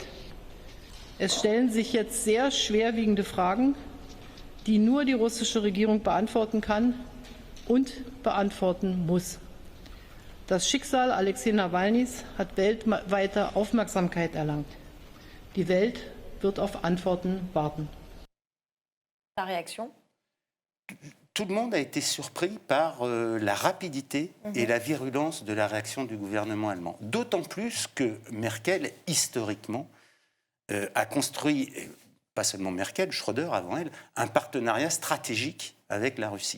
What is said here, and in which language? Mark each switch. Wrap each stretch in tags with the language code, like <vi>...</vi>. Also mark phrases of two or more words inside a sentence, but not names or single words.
<de>Es stellen sich jetzt sehr schwerwiegende Fragen, die nur die russische Regierung beantworten kann und beantworten muss. Das Schicksal Alexei Nawalnys hat weltweite Aufmerksamkeit erlangt. Die Welt wird auf Antworten warten.</de> <fr>Ta réaction? Tout le monde a été surpris par la rapidité et la virulence de la réaction du gouvernement allemand. D'autant plus que Merkel, historiquement, a construit, pas seulement Merkel, Schröder avant elle, un partenariat stratégique avec la Russie.</fr>